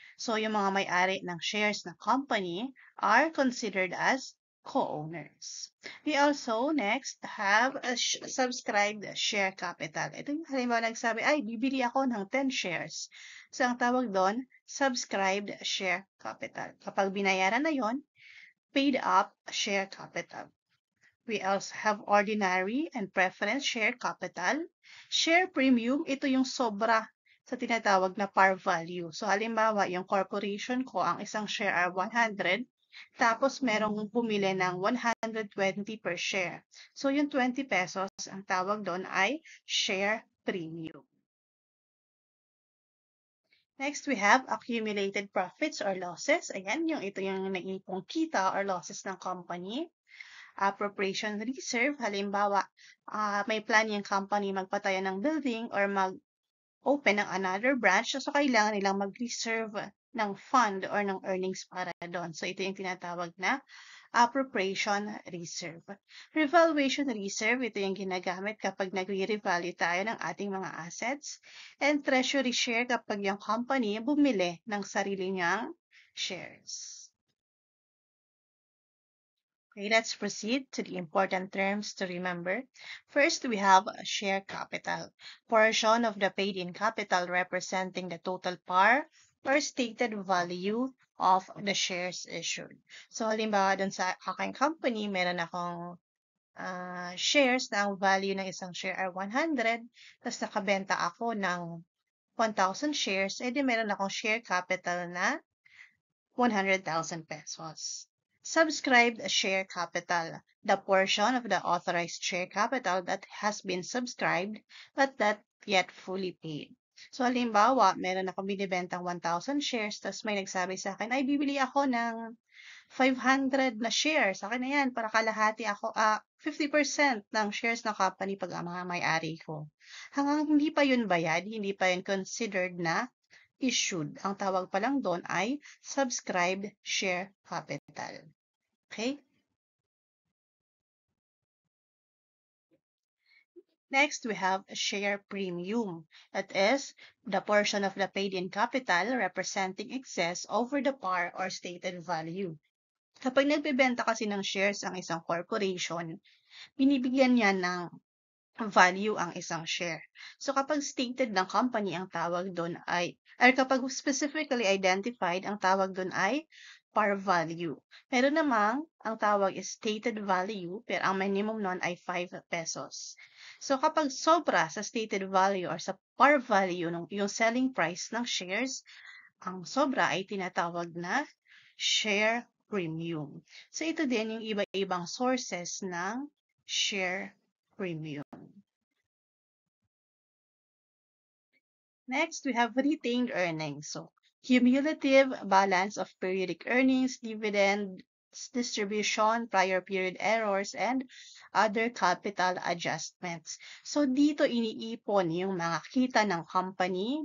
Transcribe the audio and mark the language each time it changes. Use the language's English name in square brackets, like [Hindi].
[English] So, [Filipino] yung mga may-ari [English] ng shares ng company are considered as co-owners. We also next have a subscribed share capital. [Filipino] Ito yung halimbawa nagsabi, ay, bibili ako ng 10 shares. So, ang tawag doon, subscribed share capital. Kapag binayaran na yon, paid up share capital. [English] We also have ordinary and preference share capital. [Filipino] Share premium, ito yung sobra sa tinatawag na par value. So, halimbawa, yung corporation ko, ang isang share ay 100, tapos merong bumili ng 120 per share. So, yung 20 pesos, ang tawag doon ay share premium. [English] Next, we have accumulated profits or losses. [Filipino] Ayan, ito yung naipong kita or losses ng company. Appropriation reserve, halimbawa, may plan yung company magpatayo ng building or mag-open ng another branch, so kailangan nilang mag-reserve ng fund or ng earnings para doon. So, ito yung tinatawag na appropriation reserve. Revaluation reserve, ito yung ginagamit kapag nagre-revalue tayo ng ating mga assets. And treasury share kapag yung company bumili ng sarili niyang shares. [English] Okay, let's proceed to the important terms to remember. First, we have share capital, portion of the paid-in capital representing the total par or stated value of the shares issued. [Filipino] So, halimbawa, dun sa aking company, meron akong shares na ang value ng isang share ay 100, tapos nakabenta ako ng 1,000 shares, edi meron akong share capital na 100,000 pesos. [English] Subscribed share capital, the portion of the authorized share capital that has been subscribed but not yet fully paid. [Filipino] So, halimbawa, meron ako binibentang 1,000 shares, tapos may nagsabi sa akin, ay, bibili ako ng 500 na shares. Sa akin na yan, para kalahati ako, 50% ng shares ng company pag ang mga may-ari ko. Hanggang hindi pa yun bayad, hindi pa yun considered na issued. Ang tawag pa lang doon ay subscribed share capital. Okay? [English] Next, we have share premium. That is the portion of the paid-in capital representing excess over the par or stated value. [Filipino] Kapag nagbebenta kasi ng shares ang isang corporation, binibigyan niya ng value ang isang share. So kapag stated ng company ang tawag doon ay, or kapag specifically identified, ang tawag doon ay par value. Meron namang ang tawag is stated value, pero ang minimum nun ay 5 pesos. So kapag sobra sa stated value or sa par value yung selling price ng shares, ang sobra ay tinatawag na share premium. So ito din yung iba-ibang sources ng share premium. [English] Next, we have retained earnings. So, cumulative balance of periodic earnings, dividends, distribution, prior period errors, and other capital adjustments. [Filipino] So, dito iniipon yung mga kita ng company.